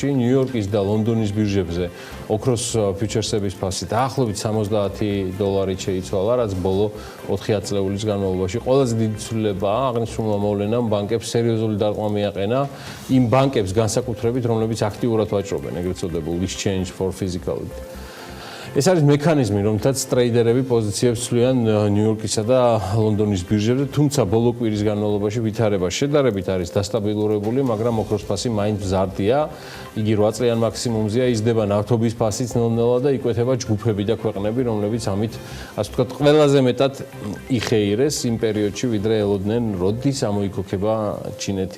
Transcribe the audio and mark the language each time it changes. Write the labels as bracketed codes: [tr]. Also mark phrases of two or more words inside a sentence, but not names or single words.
[ka] ნიუ-იორკის და ლონდონის ბირჟებზე ოქროს ფიუჩერსების ფასი დაახლოებით $60 შეიცვალა, რაც ბოლო 4 ათწლეულის განმავლობაში ყველაზე დიდი ცვლილებაა. აღნიშნულმა მოვლენამ ბანკებს სერიოზული დარტყმა მიაყენა იმ ბანკებს განსაკუთრებით, რომლებიც აქტიურად ვაჭრობენ, ეგრეთ წოდებულ [en] exchange for physicality. [ka] ეს არის მექანიზმი, რომლითაც ტრეიდერები პოზიციებს ცვლიან ნიუ-იორკისა და ლონდონის ბირჟებზე, თუმცა ბოლო კვირის განმავლობაში ვითარება შედარებით არის დასტაბილურებული, მაგრამ ოქროს ფასი მაინც მზარდია. იგი 8 წლიან მაქსიმუმზეა, იზრდება ნავთობის ფასიც ნელ-ნელა და იკვეთება ჯგუფები და ქვეყნები, რომლებიც ამით, ასე ვთქვათ, ყველაზე მეტად იხეირეს იმ პერიოდში, ვიდრე ელოდნენ, როდის ამოიქოქება ჩინეთი.